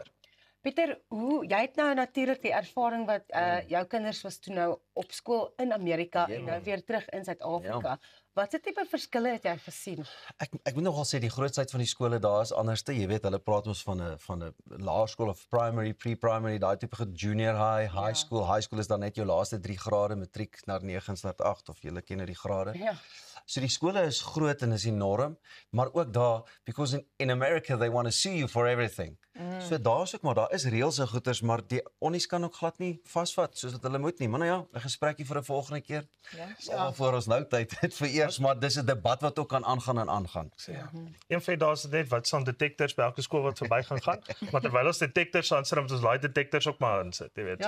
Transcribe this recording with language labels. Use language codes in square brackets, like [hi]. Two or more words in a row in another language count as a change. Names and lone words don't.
[af] Pieter, jy het nou natuurlik die ervaring wat jou kinders was toe nou op skool in Amerika en nou weer terug in Suid-Afrika. Watse tipe verskille het jy gesien? Ek moet nogal sê die grootheid van die skole daar is anderste. Jy weet, hulle praat ons van 'n laerskool of [en] primary, pre-primary, [af] daai tipe [en] junior high school. High school [af] is dan net jou laaste 3 grade, matriek na 9 na 8 of julle ken nou die grade. Ja. So die skole is groot en is enorm, maar ook daar [en] because in America they want to sue you for everything. [af] So daar's ook maar daar is reëls en goeters, maar die onnies kan ook glad nie vasvat soos wat hulle moet nie. Maar nou ja, 'n gesprekkie vir 'n volgende keer. Ja, voor ons nou tyd het vir eers, maar dis 'n debat wat ook kan aangaan en aangaan. Een van daar's net wat staan detectors by elke skool wat verby gaan, maar terwyl ons detectors aansit, moet ons daai detectors ook maar insit, jy weet.